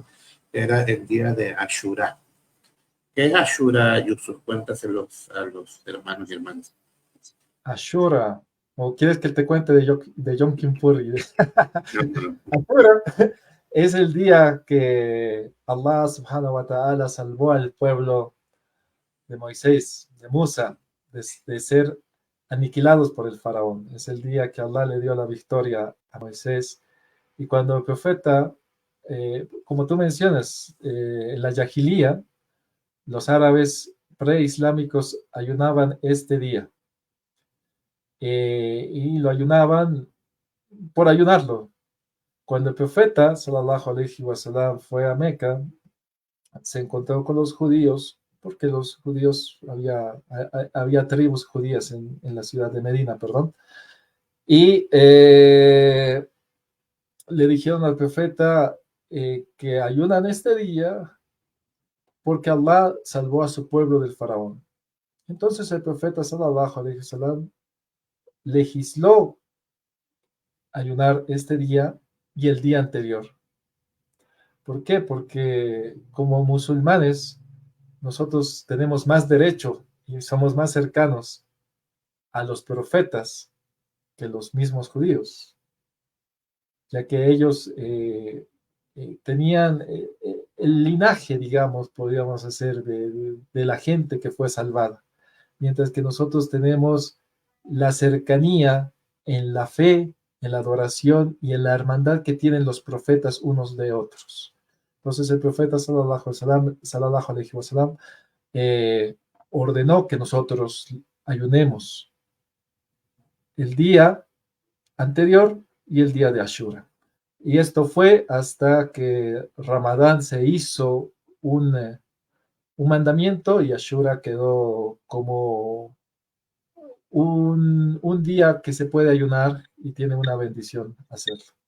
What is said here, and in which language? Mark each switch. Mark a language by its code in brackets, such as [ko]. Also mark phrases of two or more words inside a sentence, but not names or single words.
[es] Era el día de Ashura. ¿Qué es Ashura, Yusuf? Cuéntaselos a los hermanos y hermanas. Ashura. ¿O quieres que te cuente de Yom Kippur? No. Ashura es el día que Allah [ar] سبحانه وتعالى [es] salvó al pueblo de Moisés, de Musa, de ser aniquilados por el faraón. Es el día que Allah le dio la victoria a Moisés. Y cuando el profeta, como tú mencionas, en la Yahilía, los árabes preislámicos ayunaban este día. Y lo ayunaban por ayunarlo. Cuando el profeta, [ar] صلى الله عليه وسلم, [es] fue a Meca, se encontró con los judíos, porque los judíos, había tribus judías en la ciudad de Medina, perdón, y le dijeron al profeta que ayunan este día porque Allah salvó a su pueblo del faraón. Entonces el profeta, [ar] صلى الله عليه وسلم, [es] legisló ayunar este día y el día anterior. ¿Por qué? Porque como musulmanes nosotros tenemos más derecho y somos más cercanos a los profetas que los mismos judíos, ya que ellos tenían el linaje, digamos, podríamos decir, de la gente que fue salvada. mientras que nosotros tenemos la cercanía en la fe, en la adoración y en la hermandad que tienen los profetas unos de otros. Entonces el profeta [ar] صلى الله عليه وسلم [es] eh, ordenó que nosotros ayunemos el día anterior y el día de Ashura. Y esto fue hasta que Ramadán se hizo un mandamiento y Ashura quedó como un día que se puede ayunar y tiene una bendición hacerlo.